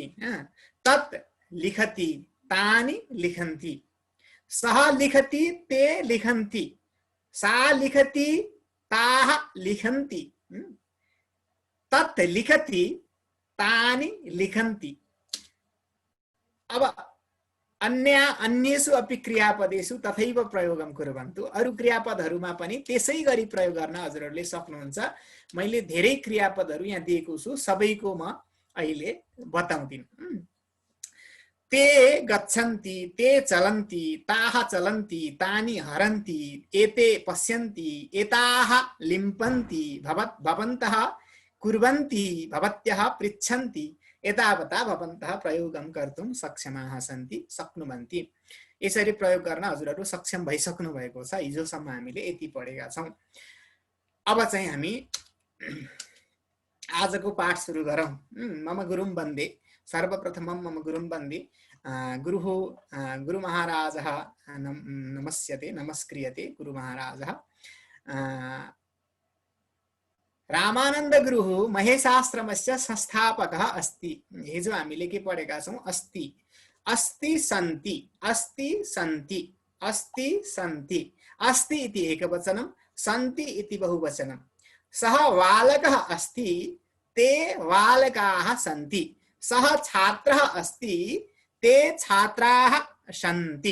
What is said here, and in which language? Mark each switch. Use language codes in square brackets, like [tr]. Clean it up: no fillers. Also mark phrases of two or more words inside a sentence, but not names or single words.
[sa] तत् लिखति तानि लिखन्ति, सः लिखति ते लिखन्ति, सा लिखति ताः लिखन्ति, तत् लिखति तानि लिखन्ति। अब अन्येषु अपि क्रियापदेषु तथैव प्रयोगं कुर्वन्तु। [ne] अरु क्रियापदहरुमा पनि त्यसै गरी प्रयोग गर्न हजुरहरूले सक्नुहुन्छ। मैले धेरै क्रियापदहरु यहाँ दिएको छु, सबैको म अहिले बताउँदिन। [sa] ते गच्छन्ति, ते चलन्ति, ताः चलन्ति, तानि हरन्ति, एते पश्यन्ति, एताः लिम्पन्ति, भवन्तः कुर्वन्ति, भवत्यः पृच्छन्ति, एतावता भवन्तः प्रयोगं कर्तुं सक्षमाः सन्ति शक्नुवन्ति। [ne] यसरी प्रयोग गर्न हजुरहरू सक्षम भइसक्नु भएको छ। हिजोसम्म हामीले यति पढेका छौं। अब चाहिँ हामी आजको पाठ सुरु गरौँ। [sa] मम गुरुं वन्दे। सर्वप्रथमं मम गुरुं वन्दे। गुरु महाराजः नमस्यते, नमस्क्रियते गुरु महाराजः। रामानंद गुरु महेशाश्रमस्य संस्थापकः अस्ति। [ne] हिजो हामीले के पढेका छौं? [sa] अस्ति, अस्ति सन्ति, अस्ति सन्ति, अस्ति सन्ति। अस्ति इति एकवचनं, सन्ति इति बहुवचनं। सः बालकः अस्ति, ते बालकाः सन्ति। सः छात्रः अस्ति, ते छात्राः सन्ति।